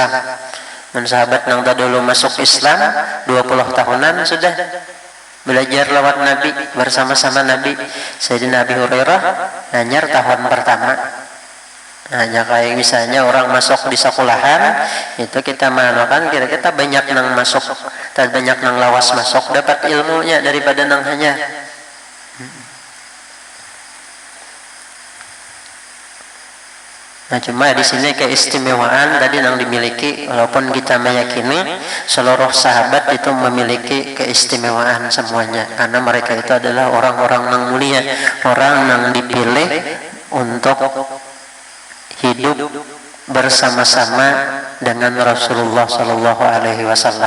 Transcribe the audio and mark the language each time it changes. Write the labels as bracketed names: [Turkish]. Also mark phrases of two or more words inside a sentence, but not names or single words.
[Banjar] Dan sahabat nang terdahulu masuk Islam 20 tahunan sudah belajar lawan Nabi bersama-sama Nabi. Sayyidina Abi Hurairah hanyar tahun pertama. Hanya kayak misalnya orang masuk di sekolahan itu kita manukan kita banyak nang masuk dan banyak nang lawas masuk dapat ilmunya daripada nang hanya. [Indonesian] Nah cuma di sini keistimewaan tadi yang dimiliki walaupun kita meyakini seluruh sahabat itu memiliki keistimewaan semuanya karena mereka itu adalah orang-orang yang mulia, orang yang dipilih untuk hidup bersama-sama dengan Rasulullah [Arabic] صلى الله عليه وسلم.